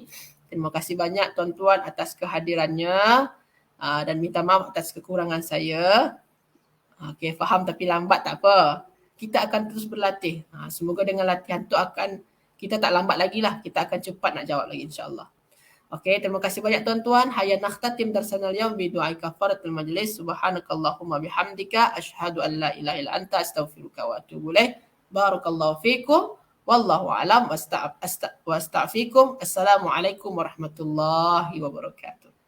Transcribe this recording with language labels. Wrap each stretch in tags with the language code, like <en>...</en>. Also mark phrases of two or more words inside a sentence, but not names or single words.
<ms>Terima kasih banyak tuan-tuan atas kehadirannya dan minta maaf atas kekurangan saya. Okey, faham tapi lambat tak apa. Kita akan terus berlatih. Semoga dengan latihan tu kita tak lambat lagi lah. Kita akan cepat nak jawab lagi</ms> <ar>إن شاء الله.</ar> <ms>Okey, terima kasih banyak tuan-tuan.</ms> <ar>هيا نختتم درسنا اليوم بدعاء كفارة المجلس. سبحانك اللهم وبحمدك أشهد أن لا إله إلا أنت أستغفرك وأتوب إليك. بارك الله فيكم. والله أعلم وأستغفركم. السلام عليكم ورحمة الله وبركاته.</ar>